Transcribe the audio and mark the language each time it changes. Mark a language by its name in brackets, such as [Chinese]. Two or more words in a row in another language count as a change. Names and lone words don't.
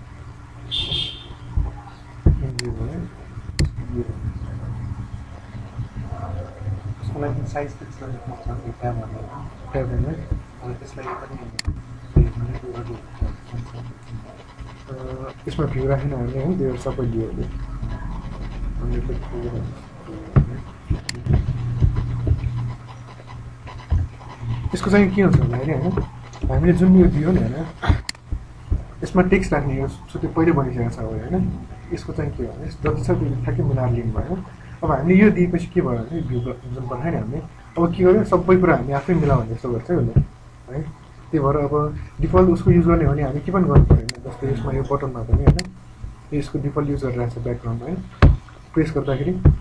[Indonesian] Ini boleh, Soalnya size kecil untuk motor kita mana? benar. Kalau kita lagi kan ini, mana dulu. [Nepali] इसमें भ्यू राखेन हामीले होइन त्यो सबै भ्यूहरू यसको चाहिँ के हुन्छ भन्दाखेरि होइन हामीले जुन यो दियो नि होइन यसमा टेक्स्ट राख्ने यो त्यो पहिले बनिसकेको छ होइन यसको चाहिँ के हो भने जति छ त्यो ठ्याक्कै मिलाएर लिनु भयो अब हामीले यो दिएपछि के भयो भने भ्यू जुन पठायो नि हामीले अब के गर्यो सबै कुरा हामी आफै मिलाउने जस्तो गर्छ उसले है त्यही भएर अब डिफल्ट उसको युज गर्ने हो भने हामी के पनि गर्नु परेन जस्तै यसमा यो बटनमा पनि होइन यसको डिफल्ट युज गरिरहेको छ ब्याकग्राउन्डमा है प्रेस गर्दाखेरि